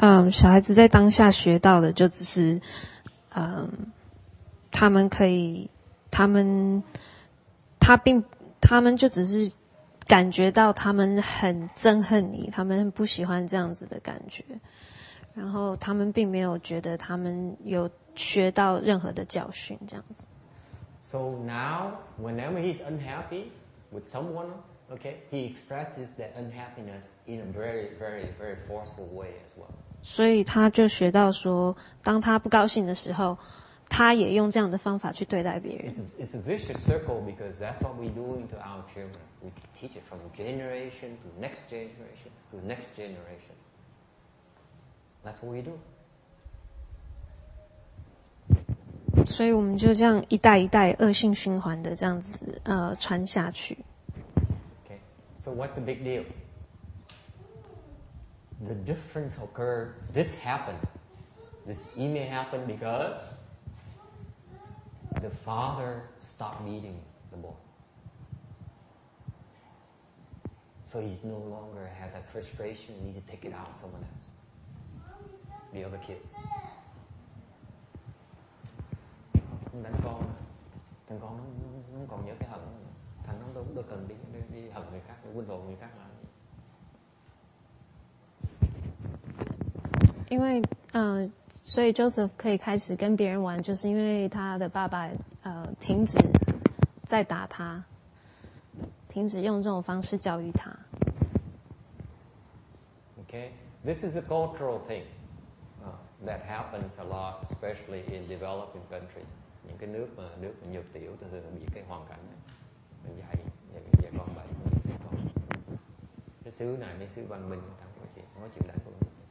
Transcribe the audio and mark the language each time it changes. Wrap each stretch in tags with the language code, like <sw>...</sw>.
<zh>小孩子在当下学到的就只是，他们就只是感觉到他们很憎恨你，他们不喜欢这样子的感觉，然后他们并没有觉得他们有学到任何的教训这样子。</zh> <en>So now, whenever he's unhappy with someone, okay, he expresses that unhappiness in a very, very, very forceful way as well.</en> <zh>所以他就学到说，当他不高兴的时候，他也用这样的方法去对待别人。</zh> <en>It's a vicious circle because that's what we're doing to our children. We teach it from generation to next generation to next generation. That's what we do.</en> <zh>所以我们就这样一代一代恶性循环的这样子传下去。</zh> <en>Okay, so what's the big deal? The difference occurred. This happened. This email happened because the father stopped beating the boy. So he no longer had that frustration and need to take it out on someone else. The other kids.</en> <vi>Đánh con, thằng con nó còn nhớ cái hận, thành nó đâu cần đi hận người khác, đi quên hồn người khác làm gì.</vi> <zh>因为所以 Joseph 可以开始跟别人玩，就是因为他的爸爸停止在打他，停止用这种方式教育他。</zh> <en>Okay, this is a cultural thing that happens a lot, especially in developing countries.</en> <vi>Những cái nước mà nhược tiểu thường thường bị cái hoàn cảnh này, mình dạy con bậy, cái xứ này mấy xứ văn minh, không có chịu đánh con nít.</vi>